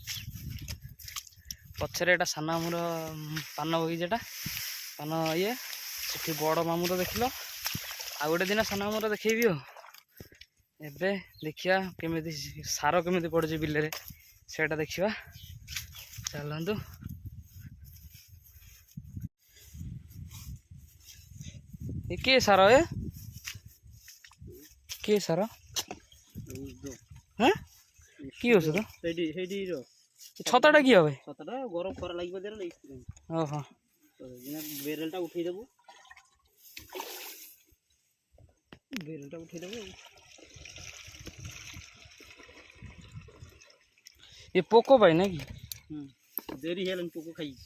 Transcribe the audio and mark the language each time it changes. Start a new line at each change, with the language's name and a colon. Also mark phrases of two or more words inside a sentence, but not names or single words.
Odia: ପଛରେ ଏଇଟା ସାନ ମାମୁଁର ପାନ ବଗିଚାଟା ପାନ ଇଏ ସେଠି ବଡ଼ ମାମୁଁର ଦେଖିଲ ଆଉ ଗୋଟେ ଦିନ ସାନ ମାମୁଁର ଦେଖେଇବି ଆଉ ଏବେ ଦେଖିବା କେମିତି ସାର କେମିତି ପଡ଼ୁଛି ବିଲରେ ସେଇଟା ଦେଖିବା ଚାଲନ୍ତୁ ଏ କିଏ ସାର କିଏ ସାର
Bangla: হ্যাঁ কি
Odia: ଔଷଧ ଛତାଟା
Bangla: কি হবে
Odia: ଛତାଟା ଗରମ ଖରା ଲାଗିବ ଦେଲେ ଓହୋ ବେରେଲଟା ଉଠେଇଦେବୁ ଆଉ ଏ ପୋକ ପାଇଁ ନାଇଁ କି ଦେରି ହେଲାଣି ପୋକ ଖାଇଛି